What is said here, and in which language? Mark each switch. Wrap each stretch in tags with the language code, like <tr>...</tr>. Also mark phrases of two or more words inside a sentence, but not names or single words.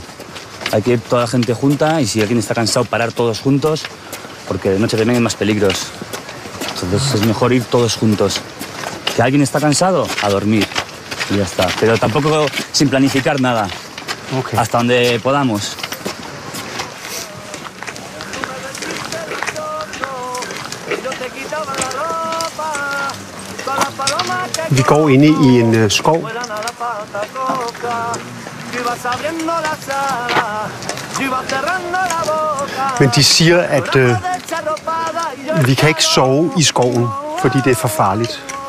<es>Hay que ir toda la gente junta y si alguien está cansado, parar todos juntos, porque de noche también hay más peligros. Entonces es mejor ir todos juntos. Si alguien está cansado, a dormir y ya está. Pero tampoco sin planificar nada, hasta donde podamos.</es> <da>Vi går inde i en skov. Men de siger, at vi kan ikke sove i skoven, fordi det er for farligt.</da>